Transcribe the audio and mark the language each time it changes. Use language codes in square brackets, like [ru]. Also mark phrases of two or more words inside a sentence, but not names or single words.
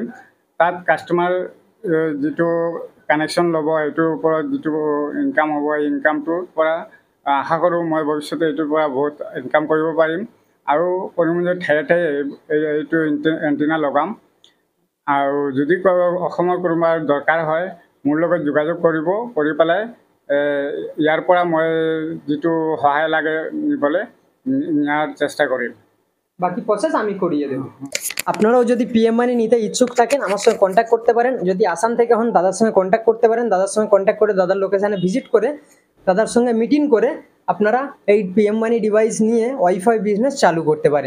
[as] তাত কাষ্টমাৰ যিটো কানেকশ্যন ল'ব, সেইটোৰ ওপৰত যিটো ইনকাম হ'ব, এই ইনকামটোৰ পৰা আশা কৰোঁ মই ভৱিষ্যতে এইটোৰ পৰা বহুত ইনকাম কৰিব পাৰিম। আৰু কৰিমগঞ্জৰ ঠায়ে ঠায়ে এইটো এণ্টিনা লগাম। আৰু যদি অসমৰ কোনোবা দৰকাৰ হয়, মোৰ লগত যোগাযোগ কৰিব, কৰি পেলাই ইয়াৰ পৰা মই যিটো সহায় লাগে নিবলৈ [bn] নেওয়ার চেষ্টা করি। বাকি প্রসেস আমি করিয়ে দেব। আপনারাও যদি PM1 নিতে ইচ্ছুক থাকেন আমার সঙ্গে কন্ট্যাক্ট করতে পারেন। যদি আসাম থেকে হন, দাদার সঙ্গে কন্ট্যাক্ট করতে পারেন। দাদার সঙ্গে কন্ট্যাক্ট করে দাদার লোকেশানে ভিজিট করে দাদার সঙ্গে মিটিং করে আপনারা এই PM1 ডিভাইস নিয়ে [en] WiFi business [bn] চালু করতে পারেন।